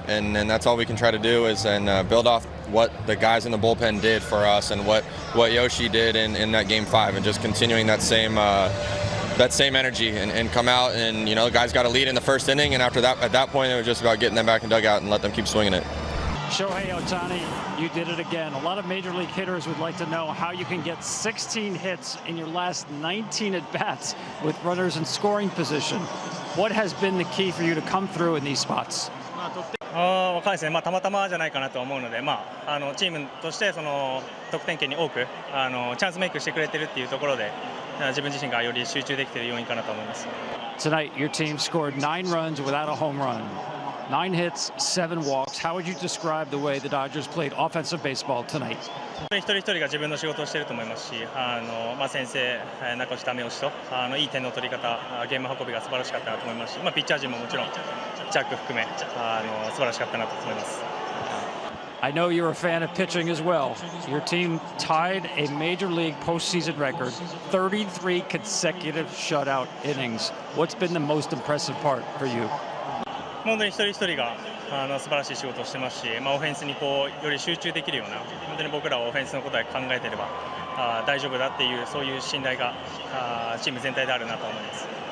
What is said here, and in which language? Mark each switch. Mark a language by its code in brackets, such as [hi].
[en] And that's all we can try to do is build off what the guys in the bullpen did for us and what Yoshi did in that Game 5 and just continuing that same energy and come out and, the guys got a lead in the first inning, and after that, at that point, it was just about getting them back in dugout and let them keep swinging it. Shohei Ohtani, you did it again. A lot of major league hitters would like to know how you can get 16 hits in your last 19 at-bats with runners in scoring position. What has been the key for you to come through in these spots? [ja] 分かんないですね、たまたまじゃないかなと思うので、チームとして得点圏に多くチャンスメイクしてくれてるっていうところで、自分自身がより集中できている要因かなと思います。 [en] Tonight, your team scored 9 runs without a home run. 9 hits, 7 walks. How would you describe the way the Dodgers played offensive baseball tonight? [ja] 一人一人が自分の仕事をしていると思いますし、先制、中押し、ダメ押しといい点の取り方、ゲーム運びが素晴らしかったなと思いますし、ピッチャー陣ももちろんジャック含め素晴らしかったなと思います。 [en] I know you're a fan of pitching as well. Your team tied a major league postseason record, 33 consecutive shutout innings. What's been the most impressive part for you? [ja] 本当に一人一人が素晴らしい仕事をしてますし、オフェンスにより集中できるような、本当に僕らはオフェンスのことを考えていれば大丈夫だっていう、そういう信頼がチーム全体であるなと思います。